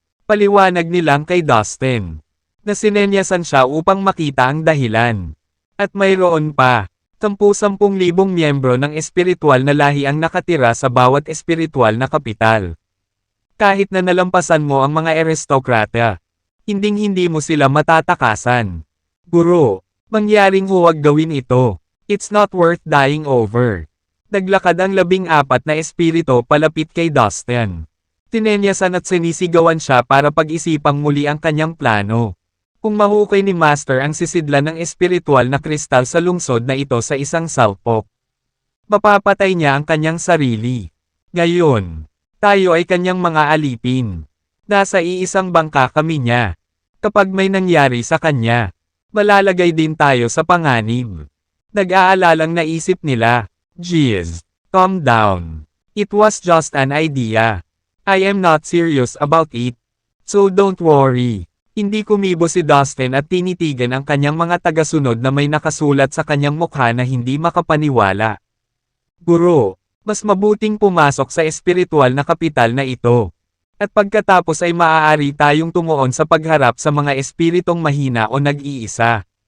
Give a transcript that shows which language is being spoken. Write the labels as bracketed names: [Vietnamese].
[Filipino] Paliwanag nilang kay Dustin. Na sinenyasan siya upang makita ang dahilan. At mayroon pa, 10,000 miyembro ng espiritual na lahi ang nakatira sa bawat espiritual na kapital. Kahit na nalampasan mo ang mga aristokrata, hinding-hindi mo sila matatakasan. Guro, mangyaring huwag gawin ito. [English] It's not worth dying over. [Filipino] Naglakad ang 14 na espiritu palapit kay Dustin. Tinenyasan at sinisigawan siya para pag-isipang muli ang kanyang plano. Kung mahukay ni Master ang sisidlan ng espiritual na kristal sa lungsod na ito sa isang salpok, mapapatay niya ang kanyang sarili. Ngayon, tayo ay kanyang mga alipin. Nasa iisang bangka kami niya. Kapag may nangyari sa kanya, malalagay din tayo sa panganib. Nag-aalalang naisip nila, [English] "Jeez, calm down. It was just an idea. I am not serious about it. So don't worry." [Filipino] Hindi kumibo si Dustin at tinitigan ang kanyang mga tagasunod na may nakasulat sa kanyang mukha na hindi makapaniwala. Guro, mas mabuting pumasok sa espiritual na kapital na ito. At pagkatapos ay maaari tayong tumuon sa pagharap sa mga espiritong mahina o nag-iisa.